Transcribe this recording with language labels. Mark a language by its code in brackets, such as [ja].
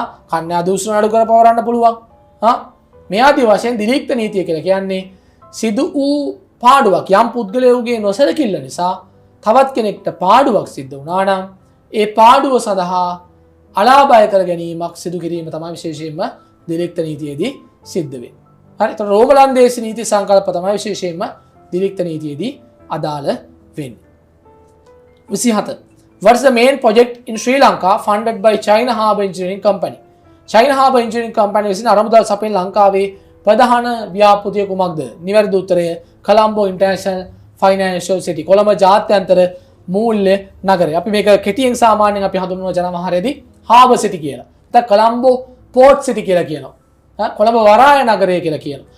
[si] කන්‍යා දූෂණ නඩුකර පවරන්න පුළුවන්. මේ ආදී වශයෙන් දිලික්ත නීතිය කියලා කියන්නේ සිදු වූ පාඩුවක් යම් පුද්ගලයෙකුගේ නොසලකිල්ල නිසා තවත් කෙනෙක්ට පාඩුවක් සිද්ධ වුණා නම් ඒ පාඩුව සඳහා අලාභය කර ගැනීමක් සිදු කිරීම තමයි විශේෂයෙන්ම දිලික්ත නීතියේදී සිද්ධ වෙන්නේ. හරි. ඒතර රෝමලන්දේසි නීති සංකල්ප තමයි විශේෂයෙන්ම දිලික්ත නීතියේදී අදාළ වෙන්නේ. 27. [en] What is the main project in Sri Lanka funded by China Harbour Engineering Company? [si] China Harbour Engineering Company විසින් අරමුදල් සපයන ලංකාවේ ප්‍රධාන ව්‍යාපෘතිය කුමක්ද? නිවැරදි උත්තරය Colombo [en] International Financial City. [si] Colombo ජාත්‍යන්තර මූල්‍ය නගරය. අපි මේක කෙටියෙන් සාමාන්‍යයෙන් අපි හඳුන්වන ජනවහරේදී Harbour City කියලා. නැත්නම් කොළඹ Port City කියලා කියනවා. කොළඹ වරාය නගරය කියලා කියනවා.